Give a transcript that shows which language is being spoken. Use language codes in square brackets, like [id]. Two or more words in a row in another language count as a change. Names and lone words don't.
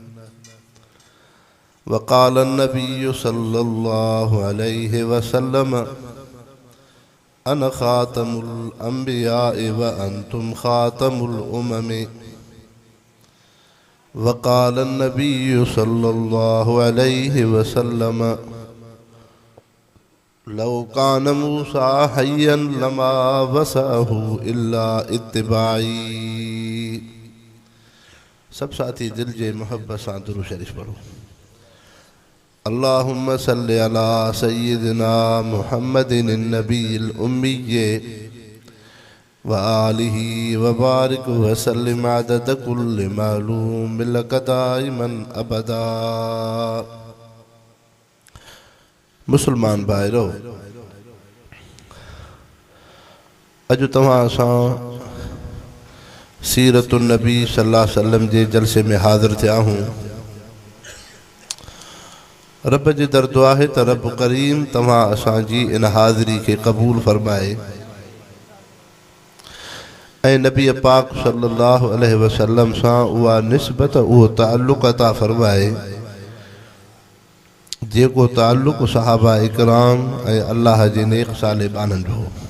[ar] وقال النبي صلى الله عليه وسلم أنا خاتم الأنبياء وأنتم خاتم الأمم وقال النبي صلى الله عليه وسلم لو كان موسى حيا لما وسعه إلا اتباعي. [sd] सब साथी दिल जे मोहब्बत सां दुरूद शरीफ पढ़ो। [ar] اللهم صل على سيدنا محمد النبي الأمي وآله وبارك وسلم عدد كل معلوم لك دائما أبدا. [sd] मुसलमान भाइरो, अज तव्हां सां [ar] سيرة النبي صلى الله عليه وسلم [sd] जे जलसे में हाज़िर थिया हूँ। रब जी दर दुआ है त रब करीम तव्हां असांजी इन हाज़िरी के क़बूल फरमाए ऐं नबी पाक [ar] صلى الله عليه وسلم [sd] सां उहा निस्बत उहो ताल्लुक़ अता फरमाए जेको ताल्लुक़ सहाबा इकराम ऐं अल्लाह जे नेक सालिबाननि जो।